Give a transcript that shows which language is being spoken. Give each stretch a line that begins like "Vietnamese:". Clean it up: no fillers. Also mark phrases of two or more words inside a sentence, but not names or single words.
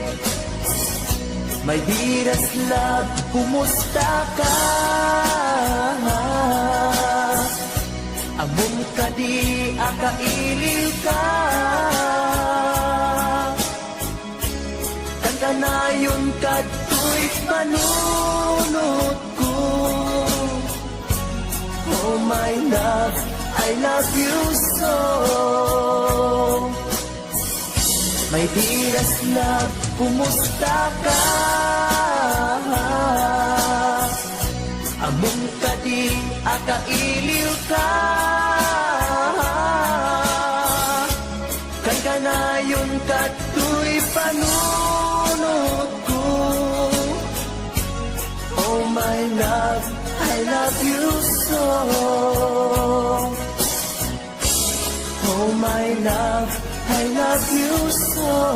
English: My dearest love,
Iloko: kumusta ka? Amon ka di akailil ka. Kantanayon ka to'y panunod ko.
English: Oh my love, I love you so. My dearest love,
Iloko: kumusta ka? Amon ka di akailiw ka. Kan kanayon ka to'y panunod ko.
English: Oh my love, I love you so. Oh my love, I love you so.